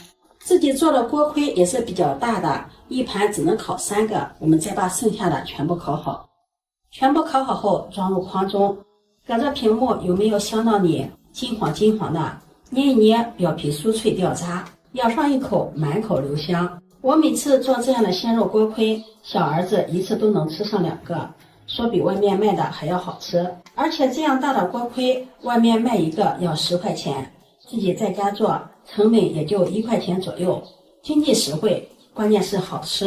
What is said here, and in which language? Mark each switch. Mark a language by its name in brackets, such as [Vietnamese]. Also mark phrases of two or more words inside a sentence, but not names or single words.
[Chinese] 自己做的鍋盔也是比較大的，一盤只能烤3個，我們再把剩下的全部烤好。全部烤好後装入筐中，隔着屏幕有沒有香到你？金黄金黃的，捏一捏表皮酥脆掉渣，咬上一口滿口留香。我每次做這樣的鮮肉鍋盔，小兒子一次都能吃上2個，說比外面賣的還要好吃。而且這樣大的鍋盔，外面賣一個要10塊錢，自己在家做成本也就1塊錢左右，經濟實惠，關鍵是好吃。